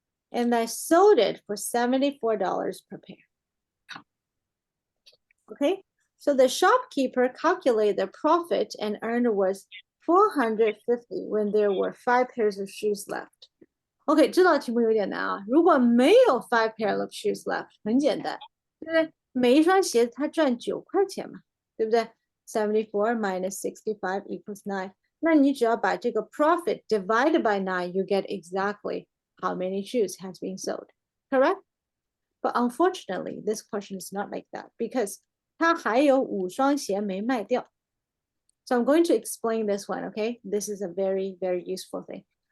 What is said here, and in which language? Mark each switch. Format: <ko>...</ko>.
<en>And I sold it for $74 per pair. Okay, so the shopkeeper calculated the profit and earned was $450 when there were 5 pairs of shoes left.</en> <zh>OK， 这道题目有点难啊。如果没有</zh> <en>5 pair of shoes left，</en> <zh>很简单，对不对？每一双鞋子它赚9块钱嘛，对不对？</zh> <en>74 minus 65 equals 9.</en> <zh>那你只要把这个</zh> <en>profit divided by 9, you get exactly how many shoes has been sold. Correct? But unfortunately, this question is not like that because</en> <zh>它还有5双鞋没卖掉。</zh> <en>So I'm going to explain this one, okay? This is a very, very useful thing.</en>